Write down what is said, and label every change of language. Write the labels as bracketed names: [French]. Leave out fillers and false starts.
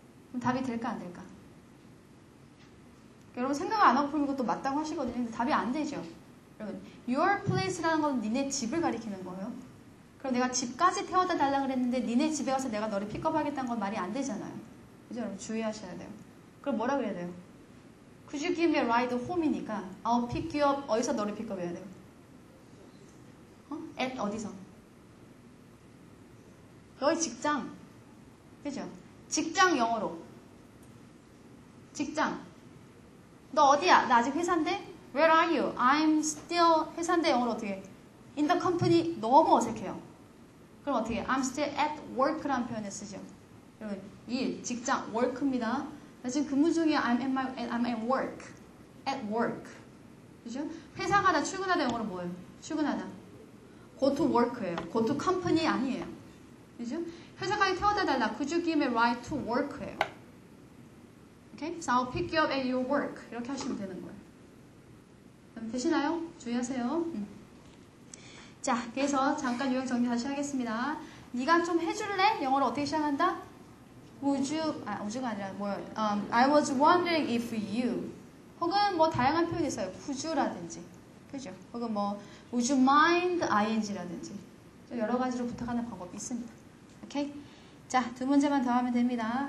[Korean] 그럼 답이 될까 안 될까? 여러분 생각을 안 하고 풀면 또 맞다고 하시거든요. 근데 답이 안 되죠. 여러분 your place라는 건 니네 집을 가리키는 거예요. 그럼 내가 집까지 태워다 달라 그랬는데 니네 집에 가서 내가 너를 픽업하겠다는 건 말이 안 되잖아요. 그죠? 여러분 주의하셔야 돼요. 그럼 뭐라 그래야 돼요? Could you give me a ride home이니까 I'll pick you up 어디서 너를 픽업해야 돼요? at 어디서? 너희 직장. 그죠? 직장 영어로. 직장. 너 어디야? 나 아직 회사인데? [English] Where are you? I'm still [Korean] 회사인데 영어로 어떻게 해? [English] In the company [Korean] 너무 어색해요. 그럼 어떻게 해? [English] I'm still at work [Korean] 라는 표현을 쓰죠. 여러분 일, 직장, work입니다. 나 지금 근무 중이야. [English] I'm at work. At work. [Korean] 그죠? 회사 가다 출근하다 영어로 뭐예요? 출근하다. [English] Go to work예요. Go to company [Korean] 아니에요. 그죠? 회사까지 태워다 달라. [English] Could you give me a ride to work예요. Okay? So I'll pick you up at your work. [Korean] 이렇게 하시면 되는 거예요. 그럼 되시나요? 주의하세요. 자, 그래서 잠깐 요약 정리 다시 하겠습니다. 네가 좀 해줄래? 영어로 어떻게 시작한다? [English] Would you, [Korean] woul드가 아니라 뭐예요? [English] I was wondering if you. [Korean] 혹은 뭐 다양한 표현이 있어요. Could you라든지. 그죠? 혹은 뭐 [English] Would you mind [Korean] ing라든지. 여러 가지로 부탁하는 방법이 있습니다. 오케이? 자, 두 문제만 더 하면 됩니다.